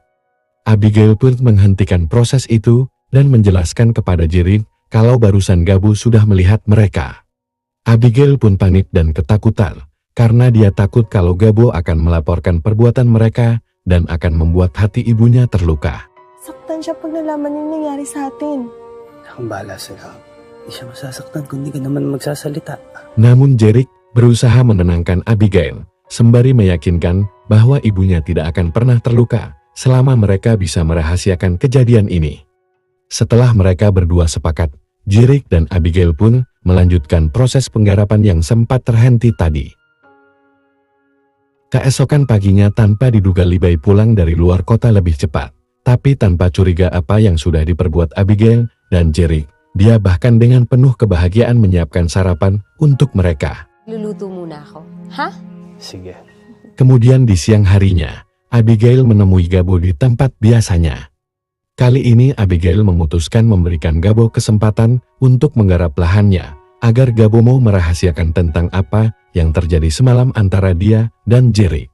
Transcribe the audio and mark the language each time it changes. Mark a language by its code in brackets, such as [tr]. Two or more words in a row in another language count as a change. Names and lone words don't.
[id] Abigail pun menghentikan proses itu dan menjelaskan kepada Jerick kalau barusan Gabo sudah melihat mereka. Abigail pun panik dan ketakutan, karena dia takut kalau Gabo akan melaporkan perbuatan mereka dan akan membuat hati ibunya terluka. [tl] Saktan siya pag nalaman yung nangyari sa atin. Akong bahala sa'yo. Hindi siya masasaktan kung di ka naman magsasalita. [id] Namun Jerick berusaha menenangkan Abigail, sembari meyakinkan bahwa ibunya tidak akan pernah terluka selama mereka bisa merahasiakan kejadian ini. Setelah mereka berdua sepakat, Jerick dan Abigail pun melanjutkan proses penggarapan yang sempat terhenti tadi. Keesokan paginya, tanpa diduga Libay pulang dari luar kota lebih cepat, tapi tanpa curiga apa yang sudah diperbuat Abigail dan Jerick. Dia bahkan dengan penuh kebahagiaan menyiapkan sarapan untuk mereka. [tl] Luluto muna ako. Ha? Sige. [id] Kemudian di siang harinya, Abigail menemui Gabo di tempat biasanya. Kali ini Abigail memutuskan memberikan Gabo kesempatan untuk menggarap lahannya, agar Gabo mau merahasiakan tentang apa yang terjadi semalam antara dia dan Jerick.